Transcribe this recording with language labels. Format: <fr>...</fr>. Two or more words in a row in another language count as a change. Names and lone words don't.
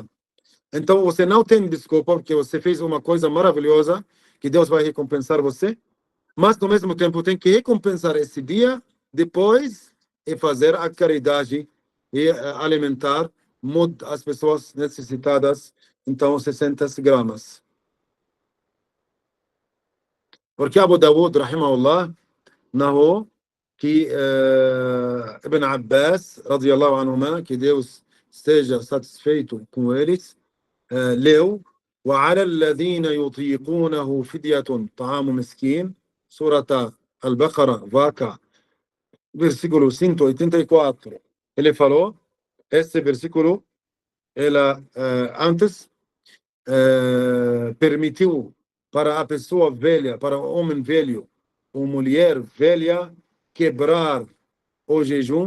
<pt>Então você não tem desculpa, porque você fez uma coisa maravilhosa que Deus vai recompensar você, mas no mesmo tempo tem que recompensar esse dia depois e fazer a caridade e alimentar as pessoas necessitadas. Então 60 gramas. Porque Abu Dawud, rahimahullah, narrou que Ibn Abbas,</pt> <ar>رضي الله عنهما,</ar> <pt>que Deus esteja satisfeito com eles, leu:</pt> <ar>وعلى الذين يطيقونه فدية طعام مسكين, Surata Al-Baqarah,</ar> <pt>Vaca, versículo 184. Ele falou, esse versículo, ela antes permitiu para a pessoa velha, para o homem velho, ou mulher velha, quebrar o jejum.</pt>